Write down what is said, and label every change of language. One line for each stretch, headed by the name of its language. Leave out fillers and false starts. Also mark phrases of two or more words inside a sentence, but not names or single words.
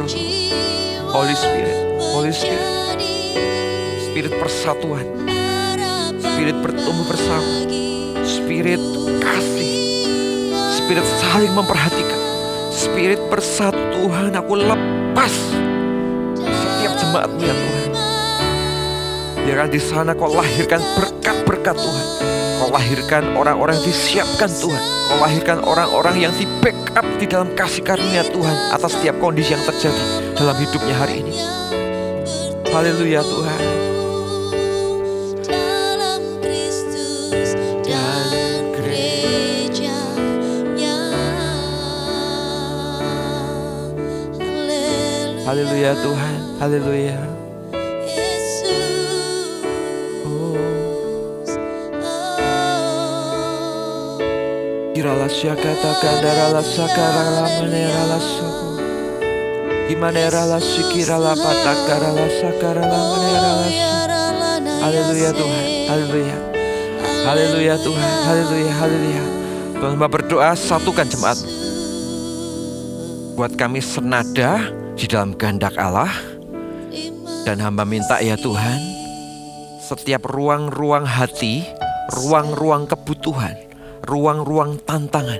English: Holy Spirit, Holy Spirit.
Indonesian: Spirit persatuan. Spirit bertumbuh bersama. Spirit kasih. Spirit saling memperhatikan. Spirit persatuan. Aku lepas setiap jemaat-Mu ya Tuhan. Biarkan di sana Kau lahirkan berkat-berkat Tuhan. Kau lahirkan orang-orang yang disiapkan Tuhan. Kau lahirkan orang-orang yang di backup di dalam kasih karunia Tuhan atas setiap kondisi yang terjadi dalam hidupnya hari ini. Haleluya Tuhan. Haleluya Tuhan, haleluya. Kirala syakata kandarala sakarala manerala suku. Imanerala sikirala patakarala sakarala manerala suku. Haleluya Tuhan, haleluya. Haleluya Tuhan, haleluya, haleluya. Tuhan hamba berdoa, satukan jemaat. Buat kami senada di dalam kehendak Allah. Dan hamba minta ya Tuhan, setiap ruang-ruang hati, ruang-ruang kebutuhan, ruang-ruang tantangan